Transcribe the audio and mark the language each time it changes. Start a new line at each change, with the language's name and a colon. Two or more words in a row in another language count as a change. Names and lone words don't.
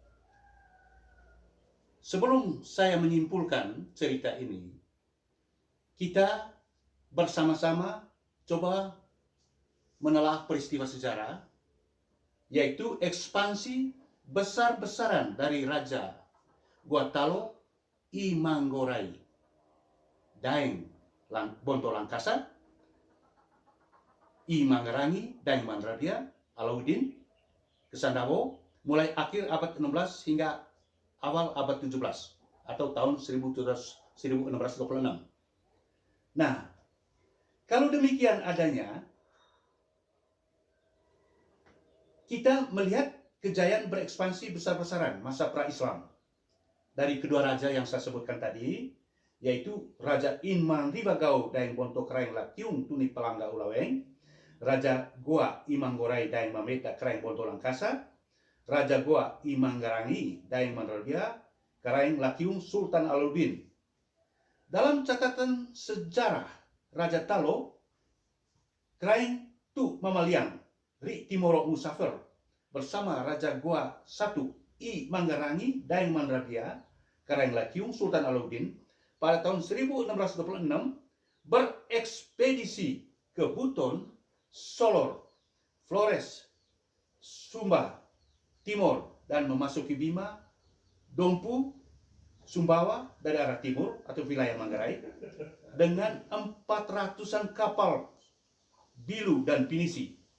Indonesian: Sebelum saya menyimpulkan cerita ini, kita bersama-sama coba menelaah peristiwa sejarah, yaitu ekspansi besar-besaran dari Raja Guatalo I Manggorai, Daeng Bonto Langkasa, I Manggarangi, Daeng Mandradia, Alauddin, Kesandawo, mulai akhir abad 16 hingga awal abad 17 atau tahun 1626. Nah, kalau demikian adanya, kita melihat kejayaan berekspansi besar-besaran masa pra-Islam dari kedua raja yang saya sebutkan tadi, yaitu Raja Inman Ribagau Daeng Bonto Kraeng Lakiung Tuni Pelangga Ulaweng, Raja Goa Imanggorai Daeng Mameta Kraeng Bonto Langkasa, Raja Goa Imanggarangi Daeng Mandragia Kraeng Lakiung Sultan Alauddin. Dalam catatan sejarah Raja Talo, Kraeng Tu Mamaliang Ri Timoro Musafir bersama Raja Goa I I Manggarangi Daeng Mandragia Kraeng Lakiung Sultan Alauddin pada tahun 1626 berekspedisi ke Buton, Solor, Flores, Sumba, Timur, dan memasuki Bima, Dompu, Sumbawa dari arah timur atau wilayah Manggarai dengan 400-an kapal Bilu dan Pinisi.